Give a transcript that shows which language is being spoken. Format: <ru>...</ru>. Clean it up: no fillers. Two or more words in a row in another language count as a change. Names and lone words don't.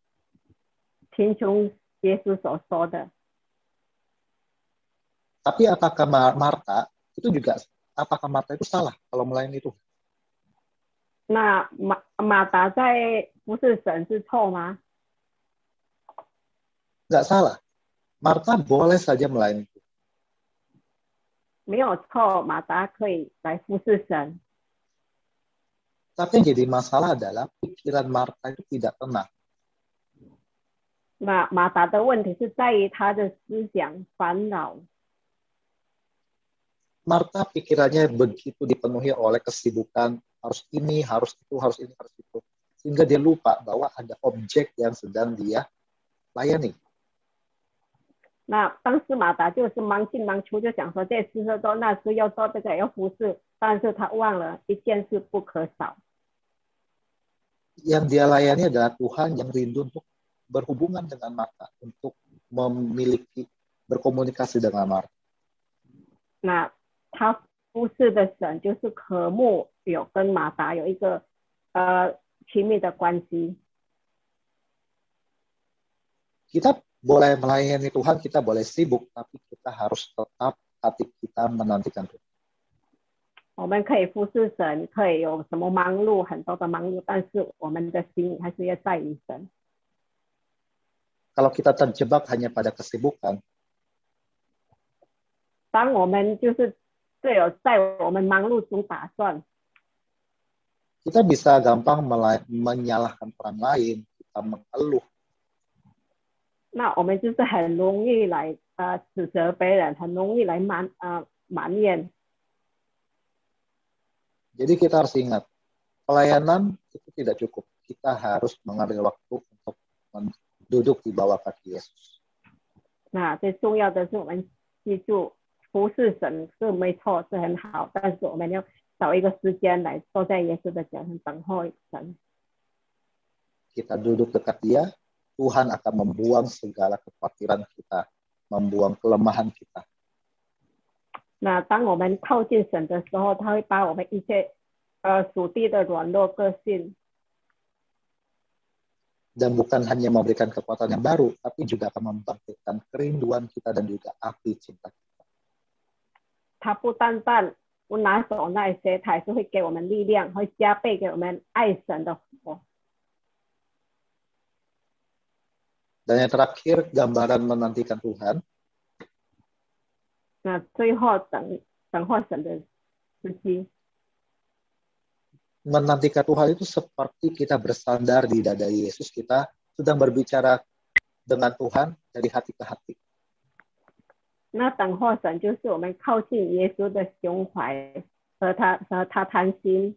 <zh>听从耶稣所说的。</zh> <id>Tapi apakah Marta itu salah kalau melayani Tuhan?</id> <zh>那马达在服侍神是错吗？</zh> <id>Nggak salah. Marta boleh saja melayani Tuhan.</id> <zh>没有错，马达可以来服侍神。</zh> <id>Tapi yang jadi masalah adalah pikiran Marta itu tidak tenang.</id> <zh>那马达的问题是在于他的思想烦恼。</zh> <id>Marta pikirannya begitu dipenuhi oleh kesibukan, harus ini, harus itu, harus ini, harus itu. Sehingga dia lupa bahwa ada objek yang sedang dia layani.</id> <zh>那当时马达就是忙进忙出，就想说这事要做，那事要做，这个要服侍，但是他忘了一件事不可少。</zh> <id>Yang dia layani adalah Tuhan yang rindu untuk berhubungan dengan Marta, untuk berkomunikasi dengan Marta.</id> <zh>那他服侍的神就是渴慕有跟马达有一个亲密的关系。</zh> <id>Kita boleh melayani Tuhan, kita boleh sibuk, tapi kita harus tetap hati kita menantikan Tuhan.</id> <zh>我们可以服侍神，可以有什么忙碌，很多的忙碌，但是我们的心还是要在于神。</zh> <id>Kalau kita terjebak hanya pada kesibukan,</id> <zh>当我们就是只有在我们忙碌中打算，</zh> <id>kita bisa gampang menyalahkan orang lain, kita mengeluh.</id> <zh>那我们就是很容易来指责别人，很容易来埋怨。</zh> <id>Jadi kita harus ingat, pelayanan itu tidak cukup. Kita harus mengambil waktu untuk duduk di bawah kaki Yesus.</id> <zh>那最重要的是我们记住，服侍神是没错，是很好，但是我们要找一个时间来坐在耶稣的脚上等候神。</zh> <id>Kita duduk dekat Dia, Tuhan akan membuang segala kekhawatiran kita, membuang kelemahan kita.</id> <zh>那当我们靠近神的时候，他会把我们一切属地的软弱个性，</zh> <id>Dan bukan hanya memberikan kekuatan yang baru, tapi juga akan membangkitkan kerinduan kita dan juga api cinta kita.</id> <zh>他不单单拿走那些，他还是会给我们力量，会加倍给我们爱神的火。</zh> <id>Dan yang terakhir, gambaran menantikan Tuhan.</id> <zh>那最后等候神的时机，</zh> <id>Menantikan Tuhan itu seperti kita bersandar di dada Yesus, kita sedang berbicara dengan Tuhan dari hati ke hati.</id> <zh>那等候神就是我们靠近耶稣的胸怀，和他谈心。</zh>